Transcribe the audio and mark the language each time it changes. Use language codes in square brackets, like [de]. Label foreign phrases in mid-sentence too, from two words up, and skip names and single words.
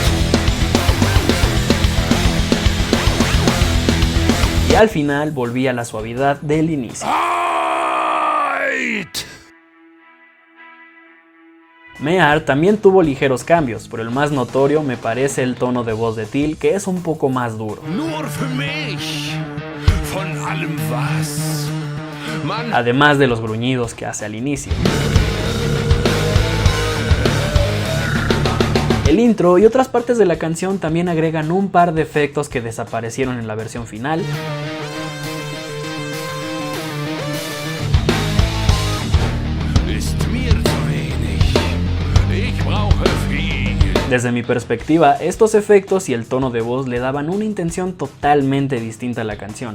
[es] Y al final volvía a la suavidad del inicio. Mear también tuvo ligeros cambios, pero el más notorio me parece el tono de voz de Till, que es un poco más duro. [de] Nur für mich, von allem was man... [es] Además de los gruñidos que hace al inicio. El intro y otras partes de la canción también agregan un par de efectos que desaparecieron en la versión final. Desde mi perspectiva, estos efectos y el tono de voz le daban una intención totalmente distinta a la canción.